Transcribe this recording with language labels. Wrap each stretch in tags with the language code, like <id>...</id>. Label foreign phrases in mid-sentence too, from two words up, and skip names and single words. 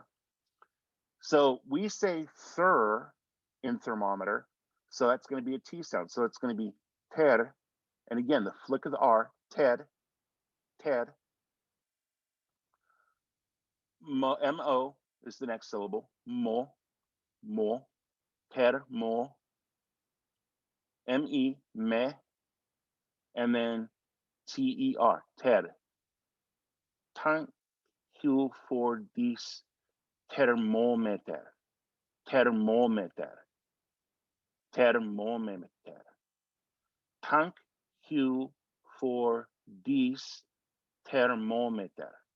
<en>So we say thir in thermometer, so that's going to be a T sound. So it's going to be ter, and again, the flick of the R, ted. M-O is the next syllable, mo, ter, mo, M-E, me, and then T-E-R, ter. Thank you for this thermometer. Thank you for this thermometer.</en>